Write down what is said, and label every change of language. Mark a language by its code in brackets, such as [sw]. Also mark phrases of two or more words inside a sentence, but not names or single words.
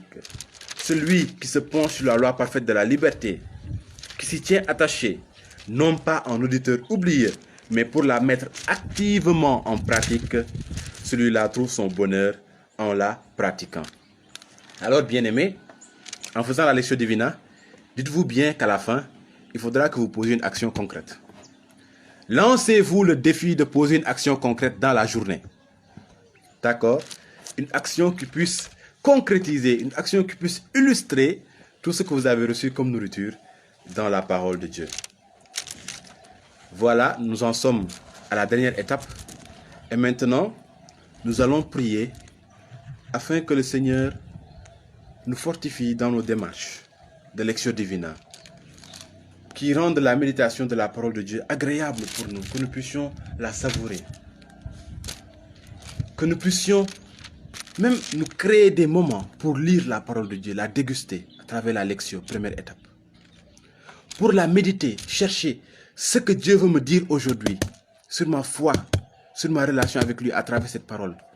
[fr] Celui qui se penche sur la loi parfaite de la liberté, qui s'y tient attaché, non pas en auditeur oublié, mais pour la mettre activement en pratique, celui-là trouve son bonheur en la pratiquant. Alors, bien-aimés, en faisant la [la] lectio divina, [fr] dites-vous bien qu'à la fin, il faudra que vous posiez une action concrète. Lancez-vous le défi de poser une action concrète dans la journée. D'accord? Une action qui puisse concrétiser, une action qui puisse illustrer tout ce que vous avez reçu comme nourriture dans la parole de Dieu. Voilà, nous en sommes à la dernière étape. Et maintenant, nous allons prier afin que le Seigneur nous fortifie dans nos démarches de [la] lectio divina, [fr] qui rendent la méditation de la parole de Dieu agréable pour nous, que nous puissions la savourer, que nous puissions même nous créer des moments pour lire la parole de Dieu, la déguster à travers la lectio, première étape. Pour la méditer, chercher ce que Dieu veut me dire aujourd'hui sur ma foi, sur ma relation avec lui à travers cette parole.